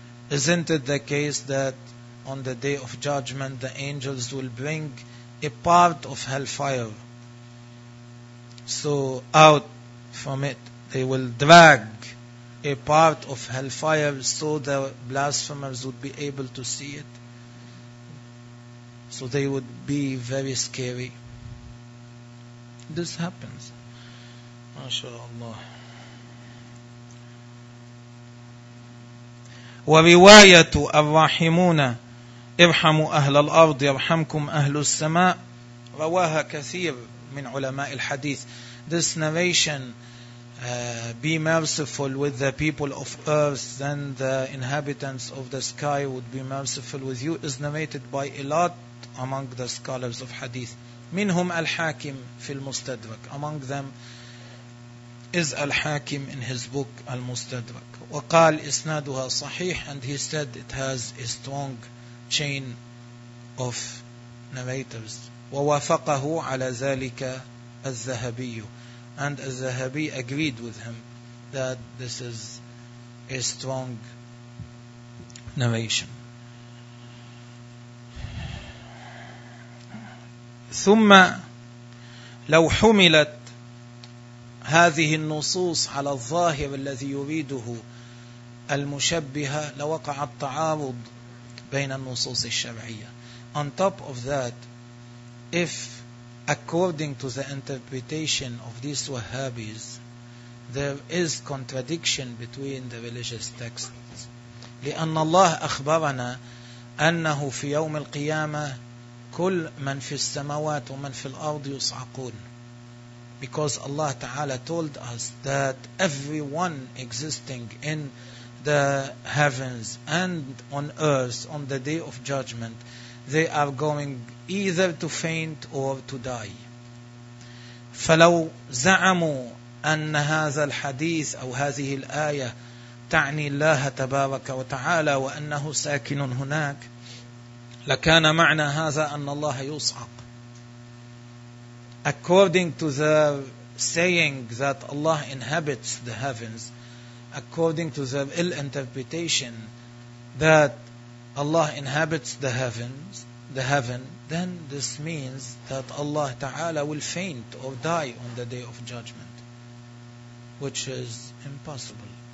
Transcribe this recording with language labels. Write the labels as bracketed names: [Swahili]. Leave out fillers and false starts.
[English] Isn't it the case that on the day of judgment the angels will bring a part of hellfire? So out from it they will drag a part of hellfire so the blasphemers would be able to see it. So they would be very scary. This happens. MashaAllah. [Arabic] ورواية الراحمون ارحموا أهل الأرض يرحمكم أهل السماء رواها كثير من علماء الحديث. [English] This narration, be merciful with the people of earth, then the inhabitants of the sky would be merciful with you, is narrated by a lot among the scholars of hadith. [Arabic] منهم الحاكم في المستدرك. [English] Among them is الحاكم in his book المستدرك. [Arabic] وقال إسنادها صحيح, [English] and he said it has a strong chain of narrators. [Arabic] ووافقه على ذلك [English] الذهبي, and الذهبي agreed with him that this is a strong narration. [Arabic] ثم لو حملت هذه النصوص على الظاهر الذي يريده المشبهة لوقع التعارض بين النصوص الشرعية. [English] On top of that, if according to the interpretation of these Wahhabis, there is contradiction between the religious texts. [Arabic] لأن الله أخبرنا أنه في يوم القيامة كل من في السماوات ومن في الأرض يصعقون. [English] Because Allah Ta'ala told us that everyone existing in the heavens and on earth on the day of judgment, they are going either to faint or to die. [Arabic] فلو زعموا أن هذا الحديث أو هذه الآية تعني الله تبارك وتعالى وأنه ساكن هناك لكان معنى هذا أن الله يصعق. [English] According to the saying that Allah inhabits the heavens, according to the ill interpretation that Allah inhabits the heavens, the heaven, then this means that Allah Ta'ala will faint or die on the day of judgment, which is impossible.